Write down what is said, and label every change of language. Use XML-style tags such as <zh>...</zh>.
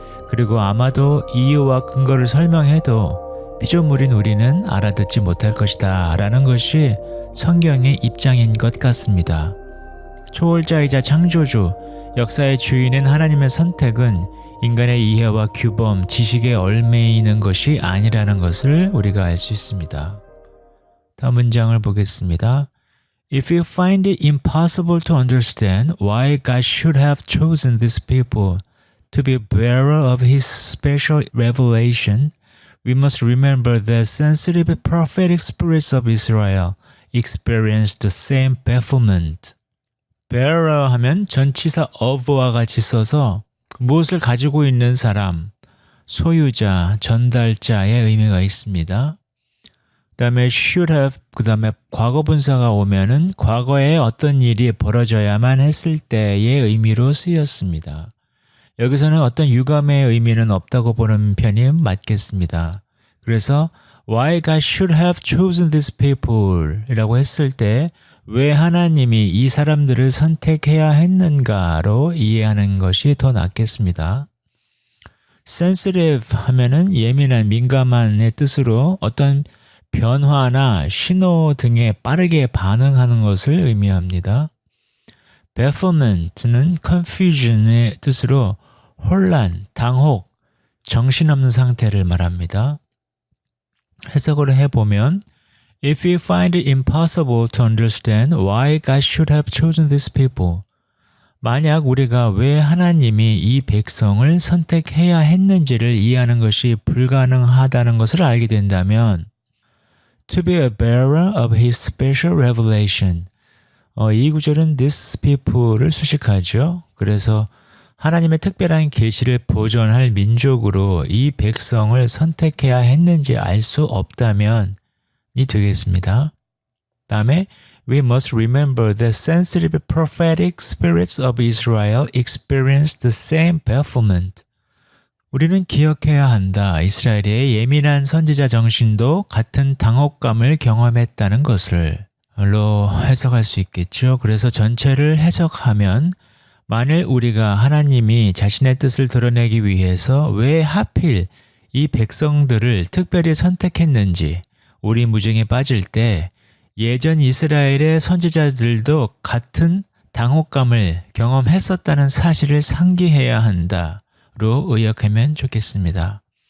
<ko>그리고 아마도 이유와 근거를 설명해도 피조물인 우리는 알아듣지 못할 것이다 라는 것이 성경의 입장인 것 같습니다. 초월자이자 창조주, 역사의 주인인 하나님의 선택은 인간의 이해와 규범, 지식에 얽매이는 것이 아니라는 것을 우리가 알 수 있습니다. 다음 문장을 보겠습니다.</ko> <en>If you find it impossible to understand why God should have chosen these people to be bearer of His special revelation, We must remember that sensitive prophetic spirits of Israel experienced the same bafflement.</en> <ko>bearer 하면 전치사 of와 같이 써서 무엇을 가지고 있는 사람, 소유자, 전달자의 의미가 있습니다. 그 다음에 should have, 그 다음에 과거 분사가 오면은 과거에 어떤 일이 벌어져야만 했을 때의 의미로 쓰였습니다. 여기서는 어떤 유감의 의미는 없다고 보는 편이 맞겠습니다. 그래서</ko> <en>why God should have chosen these people</en> <ko>이라고 했을 때 왜 하나님이 이 사람들을 선택해야 했는가로 이해하는 것이 더 낫겠습니다. sensitive 하면은 예민한, 민감한의 뜻으로 어떤 변화나 신호 등에 빠르게 반응하는 것을 의미합니다. bafflement는 confusion의 뜻으로 혼란, 당혹, 정신없는 상태를 말합니다. 해석을 해보면</ko> <en>If we find it impossible to understand why God should have chosen these people,</en> <ko>만약 우리가 왜 하나님이 이 백성을 선택해야 했는지를 이해하는 것이 불가능하다는 것을 알게 된다면</ko> <en>To be a bearer of His special revelation,</en> <ko>이 구절은</ko> <en>these people를</en> <ko>수식하죠. 그래서 하나님의 특별한 계시를 보존할 민족으로 이 백성을 선택해야 했는지 알 수 없다면 이 되겠습니다.</ko> <en>다음에 We must remember that sensitive prophetic spirits of Israel experienced the same bafflement.</en> <ko>우리는 기억해야 한다. 이스라엘의 예민한 선지자 정신도 같은 당혹감을 경험했다는 것을로 해석할 수 있겠죠. 그래서 전체를 해석하면 만일 우리가 하나님이 자신의 뜻을 드러내기 위해서 왜 하필 이 백성들을 특별히 선택했는지 우리 무정에 빠질 때 예전 이스라엘의 선지자들도 같은 당혹감을 경험했었다는 사실을 상기해야 한다로 의역하면 좋겠습니다.</ko>